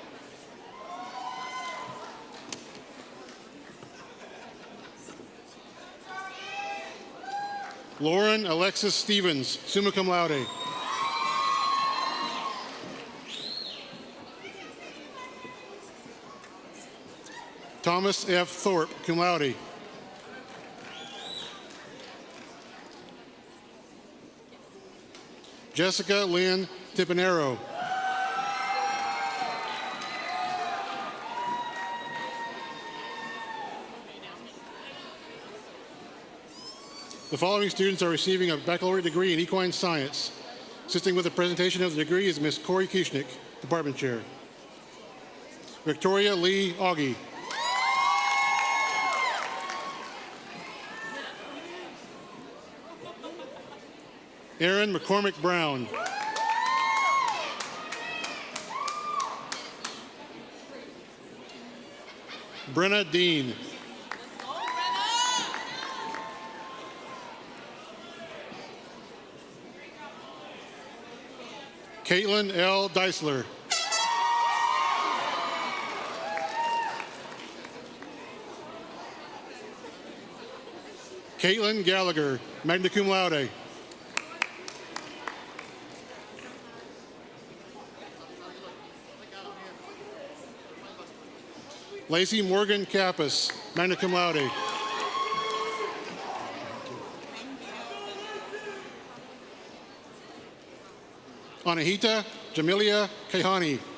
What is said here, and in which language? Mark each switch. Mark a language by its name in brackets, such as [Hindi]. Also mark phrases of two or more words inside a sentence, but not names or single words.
[English] Lauren Alexis Stevens, [Latin] summa cum laude. [English] Thomas F. Thorpe, [Latin] cum laude. [English] Jessica Lynn Tipinero. The following students are receiving a baccalaureate degree in equine science. Assisting with the presentation of the degree is Ms. Corey Kieschnick, Department Chair. Victoria Lee Augie. Aaron McCormick Brown. Brenna Dean. Caitlin L. Deisler. Caitlin Gallagher, [Latin] magna cum laude. [English] Lacey Morgan Kappas, [Latin] magna cum laude. [English] Anahita Jamilia Kahani.